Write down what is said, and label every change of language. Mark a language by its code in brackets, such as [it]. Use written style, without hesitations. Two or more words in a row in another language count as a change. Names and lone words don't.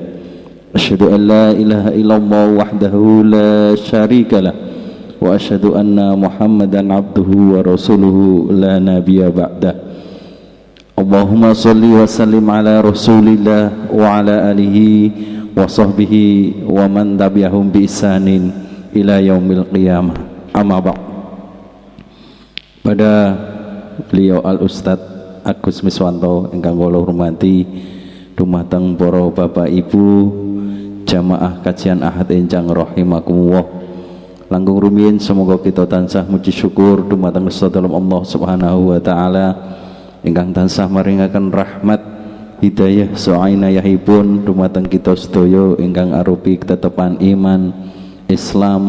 [ar] أشهد أن لا إله إلا الله وحده لا شريك له وأشهد أن محمدا عبده ورسوله لا نبي بعده. اللهم صل وسلم على رسول الله وعلى آله وصحبه ومن تبعهم بإحسان إلى يوم القيامة. أما بعد. [id] Pada beliau [jv] Al-Ustaz Agus Miswanto ingkang kula hormati, dumateng para bapak ibu jamaah kajian Ahad enjang rahimakumullah, langkung rumiyin [id] semoga kita [jv] tansah muji syukur dumateng sedaya [ar] الله سبحانه وتعالى [jv] ingkang tansah maringaken rahmat hidayah sainayahipun dumateng kita sedaya ingkang arupi ketetepan iman Islam.